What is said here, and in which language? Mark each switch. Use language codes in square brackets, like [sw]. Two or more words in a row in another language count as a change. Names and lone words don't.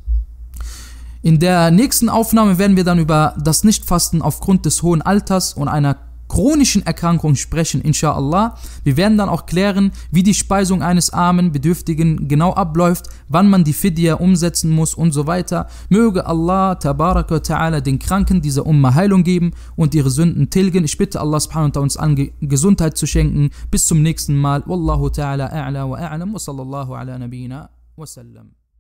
[de] In der nächsten Aufnahme werden wir dann über das Nichtfasten aufgrund des hohen Alters und einer chronischen Erkrankung sprechen, inshallah. Wir werden dann auch klären, wie die Speisung eines armen Bedürftigen genau abläuft, wann man die Fidya umsetzen muss und so weiter. Möge Allah [ar] تبارك وتعالى [de] den Kranken dieser Umma Heilung geben und ihre Sünden tilgen. Ich bitte Allah [ar] سبحانه وتعالى [de] uns an, Gesundheit zu schenken. Bis zum nächsten Mal. [ar] والله تعالى أعلى وأعلم وصلى الله على نبينا وسلم.